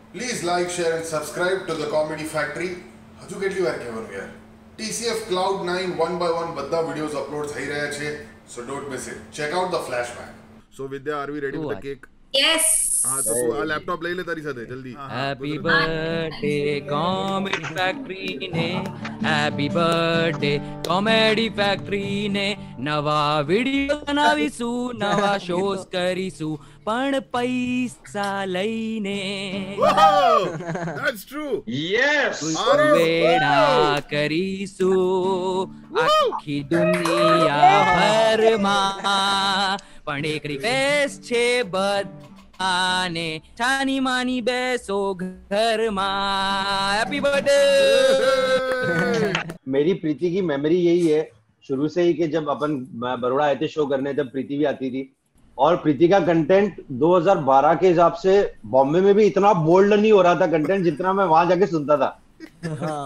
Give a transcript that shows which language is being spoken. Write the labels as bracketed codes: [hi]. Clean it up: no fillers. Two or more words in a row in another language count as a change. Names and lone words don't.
[en] Please like, share and subscribe to the Comedy Factory. [gu] હજુ કેટલી વાર કહેવાનું યાર? TCF Cloud9 [en] one by one [gu] બધા [en] videos upload [gu] થઈ રહ્યા છે. [en] So don't miss it. Check out the flashback. So Vidya, are we ready with the cake? Yes. [gu] હા તો તું આ લેપટોપ લઈ લે તારી સાથે જલ્દી. [en] Happy birthday Comedy Factory [gu] ने, [en] Happy birthday Comedy Factory [gu] ने, નવા વિડિયો બનાવીશું, નવા શોઝ કરીશું, પણ પૈસા લઈને. [en] That's true. Yes. [gu] વેડા કરીશું આખી દુનિયા ભરમાં, પણ એક રિક્વેસ્ટ છે બધાને, છાની માની બેસો ઘરમાં. [en] happy birthday. [hi] मेरी प्रीति की मेमोरी यही है शुरू से ही कि जब अपन बड़ौदा आए थे शो करने, तब प्रीति भी आती थी और प्रीति का कंटेंट 2012 के हिसाब से बॉम्बे में भी इतना बोल्ड नहीं हो रहा था कंटेंट जितना मैं वहां जाके सुनता था. हाँ.